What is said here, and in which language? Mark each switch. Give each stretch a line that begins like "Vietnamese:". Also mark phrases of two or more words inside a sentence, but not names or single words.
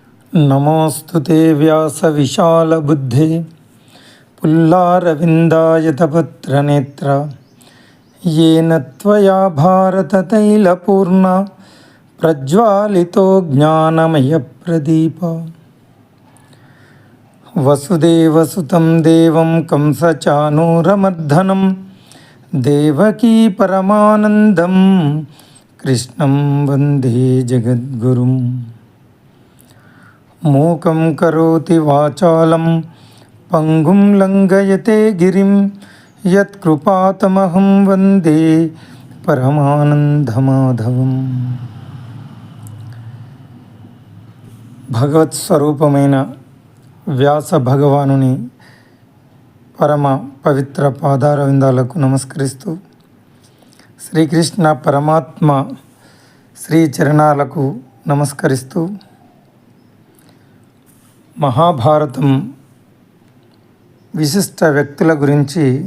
Sanskrit: నమోऽस्तु వ్యాసవిశాలబుద్ధే పుల్లారవిందాయతపత్రనేత్ర येन त्वया भारततैलपूर्ण प्रज्वालितो ज्ञानमयप्रदीप वसुदेवसुतं देवं कंसचानूरमर्दनं देवकी परमानन्दं कृष्णं वन्दे जगद्गुरुं मूकं करोति वाचालं पंगुं लंघयते गिरिं यत्कृपातमहं वन्दे పరమానందమాధవం.
Telugu: భగవత్ స్వరూపమైన వ్యాస భగవానుని పరమ పవిత్ర పాదారవిందాలకు నమస్కరిస్తూ, శ్రీకృష్ణ పరమాత్మ శ్రీ చరణాలకు నమస్కరిస్తూ, మహాభారతం విశిష్ట వ్యక్తుల గురించి